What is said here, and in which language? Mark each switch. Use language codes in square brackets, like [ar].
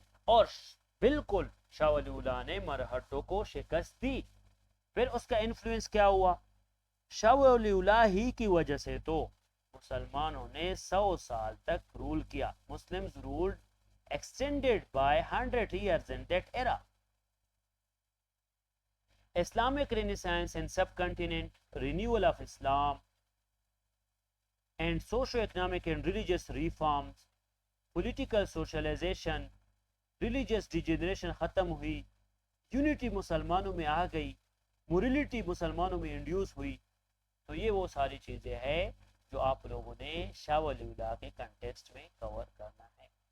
[ur] اور بالکل شاہ ولی اللہ نے مرہٹوں کو شکست دی. پھر اس کا انفلوئنس کیا ہوا؟ شاہ ولی اللہ ہی کی وجہ سے تو مسلمانوں نے 100 سال تک رول کیا. [en] Muslims ruled extended by 100 years in that era. Islamic Renaissance and subcontinent, renewal of Islam, and socio-economic and religious reforms, political socialization, religious degeneration [ur] ختم ہوئی, [en] unity [ur] مسلمانوں میں آ گئی, [en] morality [ur] مسلمانوں میں انڈیوس ہوئی. تو یہ وہ ساری چیزیں ہیں جو آپ لوگوں نے شاہ ولی اللہ کے کنٹیکسٹ میں کور کرنا ہے.